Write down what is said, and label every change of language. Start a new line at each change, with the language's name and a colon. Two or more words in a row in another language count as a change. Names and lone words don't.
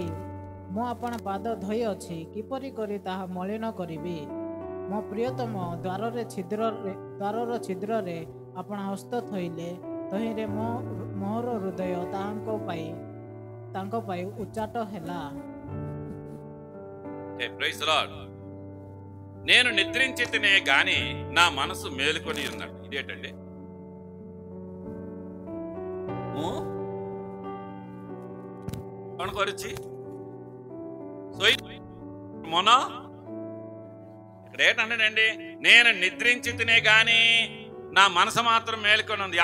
Odia: ମୁଁ ଆପଣା ପାଦ ଧୋଇଅଛି, କିପରି କରି ତାହା ମଳିନ କରିବି? ମୋ ପ୍ରିୟତମ ଦ୍ୱାରର ଛିଦ୍ରରେ ଆପଣା ହସ୍ତ ଥୋଇଲେ, ତହିଁରେ ମୋର ହୃଦୟ ତାଙ୍କ ପାଇଁ ଉଚ୍ଚାଟ ହେଲା।
Telugu: నేను నిద్రించితినే గాని నా మనసు మేలుకొని ఉన్నాడు. ఇదేంటండి? కొనుకొరిచి మొన్న ఇక్కడ ఏంటండి, నేను నిద్రించితినే గాని నా మనసు మాత్రం మేలుకొని ఉంది.